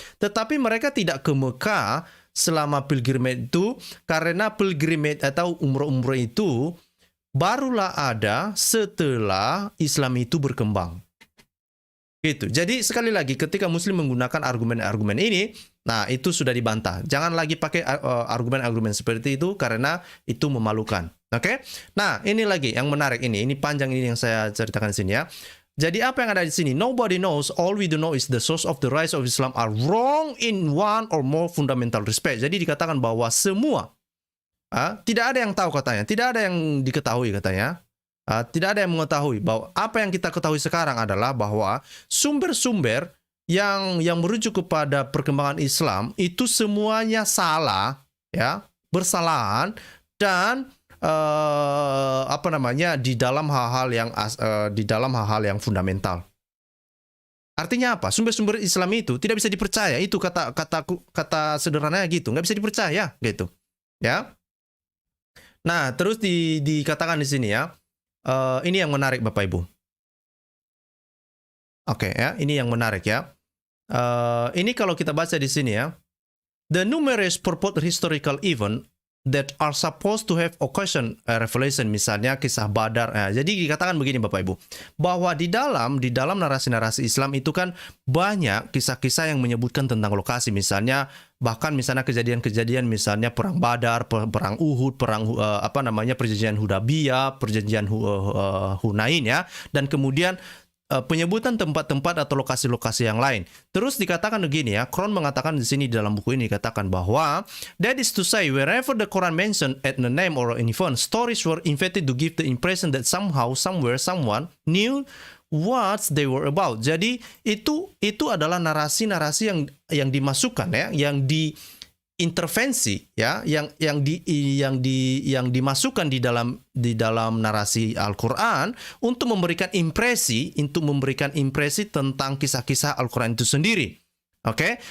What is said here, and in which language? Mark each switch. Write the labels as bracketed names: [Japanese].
[Indonesian] Tetapi mereka tidak ke Mekah selama pilgrimage itu karena pilgrimage atau umroh itu barulah ada setelah Islam itu berkembang. Gitu. Jadi sekali lagi ketika Muslim menggunakan argumen-argumen ini, Nah, itu sudah dibantah. Jangan lagi pakai argumen-argumen seperti itu karena itu memalukan. Oke? Nah, ini lagi yang menarik ini. Ini panjang ini yang saya ceritakan di sini ya. Jadi apa yang ada di sini? [English] Nobody knows, all we do know is the source of the rise of Islam are wrong in one or more fundamental respect. [Indonesian] Jadi dikatakan bahwa semua, tidak ada yang tahu katanya, tidak ada yang diketahui katanya, tidak ada yang mengetahui bahwa apa yang kita ketahui sekarang adalah bahwa sumber-sumber yang merujuk kepada perkembangan Islam itu semuanya salah, ya, bersalahan dan di dalam hal-hal yang fundamental. Artinya apa? Sumber-sumber Islam itu tidak bisa dipercaya. Itu kata sederhananya gitu, nggak bisa dipercaya gitu. Ya. Nah, terus dikatakan di sini ya. Ini yang menarik Bapak Ibu. Oke ya, ini yang menarik ya. Ini kalau kita baca di sini ya. [English] The numerous purported historical event that are supposed to have occasion revelation, [Indonesian] misalnya kisah Badar. Jadi dikatakan begini Bapak Ibu, bahwa di dalam narasi-narasi Islam itu kan banyak kisah-kisah yang menyebutkan tentang lokasi, misalnya kejadian-kejadian misalnya perang Badar, perang Uhud, perjanjian Hudaybiyah, perjanjian Hunain ya, dan kemudian penyebutan tempat-tempat atau lokasi-lokasi yang lain. Terus dikatakan begini ya, Quran mengatakan di sini dalam buku ini dikatakan bahwa [English] that is to say wherever the Quran mentioned at the name or an event, stories were invented to give the impression that somehow, somewhere, someone knew what they were about. [Indonesian] Jadi itu adalah narasi-narasi yang dimasukkan ya, yang diintervensi ya, yang dimasukkan di dalam narasi Al-Qur'an untuk memberikan impresi tentang kisah-kisah Al-Qur'an itu sendiri. Oke?